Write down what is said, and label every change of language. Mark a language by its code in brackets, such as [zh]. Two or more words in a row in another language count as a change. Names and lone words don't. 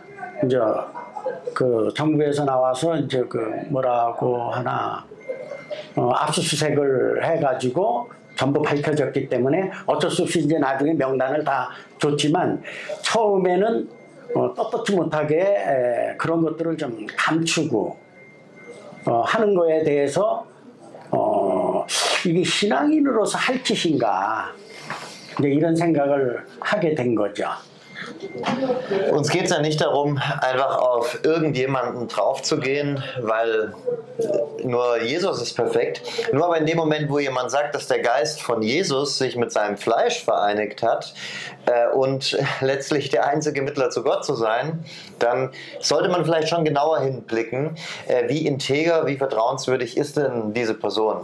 [ko] 이제 그 정부에서 나와서 이제 그 뭐라고 하나, 압수수색을 해가지고 전부 밝혀졌기 때문에 어쩔 수 없이 이제 나중에 명단을 다 줬지만, 처음에는 떳떳지 못하게 그런 것들을 좀 감추고 하는 거에 대해서 이게 신앙인으로서 할 짓인가, 이제 이런 생각을 하게 된 거죠. [de] Uns geht es ja nicht darum, einfach auf irgendjemanden draufzugehen, weil nur Jesus ist perfekt. Nur aber in dem Moment, wo jemand sagt, dass der Geist von Jesus sich mit seinem Fleisch vereinigt hat und letztlich der einzige Mittler zu Gott zu sein, dann sollte man vielleicht schon genauer hinblicken, wie integer, wie vertrauenswürdig ist denn diese Person.